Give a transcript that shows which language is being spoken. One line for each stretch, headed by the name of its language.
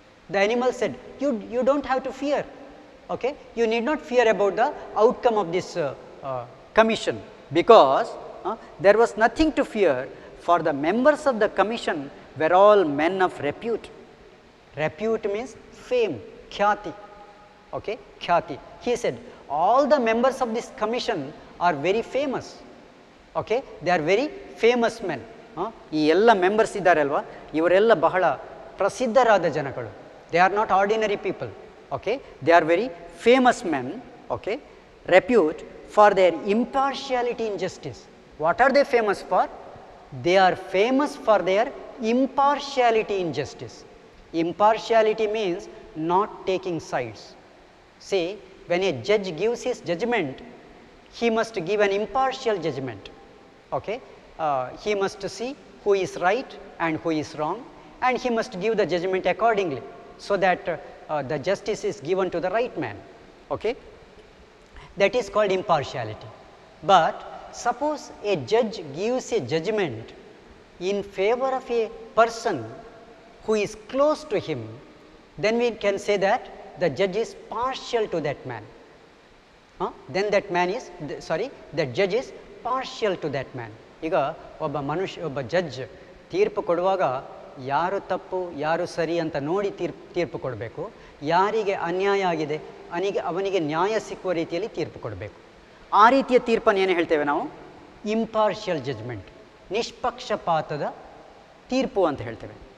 English: The animal said, you don't have to fear. Okay, you need not fear about the outcome of this commission, because there was nothing to fear, for the members of the commission were all men of repute. Repute means fame, khyati. Okay, khyati. He said all the members of this commission are very famous. Okay, they are very famous men.
Kannada: ಈ ಎಲ್ಲ members ಇದ್ದಾರೆ ಅಲ್ವಾ, ಇವರೆಲ್ಲ ಬಹಳ ಪ್ರಸಿದ್ಧರಾದ ಜನಗಳು.
English: They are not ordinary people. Okay, they are very famous men. Okay, repute for their impartiality in justice. What are they famous for? They are famous for their impartiality in justice. Impartiality means not taking sides. See, when a judge gives his judgment, he must give an impartial judgment. Okay, he must see who is right and who is wrong, and he must give the judgment accordingly, so that the justice is given to the right man. Okay, that is called impartiality. But suppose a judge gives a judgment in favor of a person who is close to him, then we can say that the judge is partial to that man. Then that man is, that judge is partial to that man.
Kannada: ಈಗ ಒಬ್ಬ judge ತೀರ್ಪು ಕೊಡುವಾಗ ಯಾರು ತಪ್ಪು ಯಾರು ಸರಿ ಅಂತ ನೋಡಿ ತೀರ್ಪು ಕೊಡಬೇಕು. ಯಾರಿಗೆ ಅನ್ಯಾಯ ಆಗಿದೆ ಅವನಿಗೆ ನ್ಯಾಯ ಸಿಕ್ಕುವ ರೀತಿಯಲ್ಲಿ ತೀರ್ಪು ಕೊಡಬೇಕು. ಆ ರೀತಿಯ ತೀರ್ಪನ್ನು ಏನು ಹೇಳ್ತೇವೆ ನಾವು? ಇಂಪಾರ್ಷಿಯಲ್ ಜಜ್ಮೆಂಟ್, ನಿಷ್ಪಕ್ಷಪಾತದ ತೀರ್ಪು ಅಂತ ಹೇಳ್ತೇವೆ.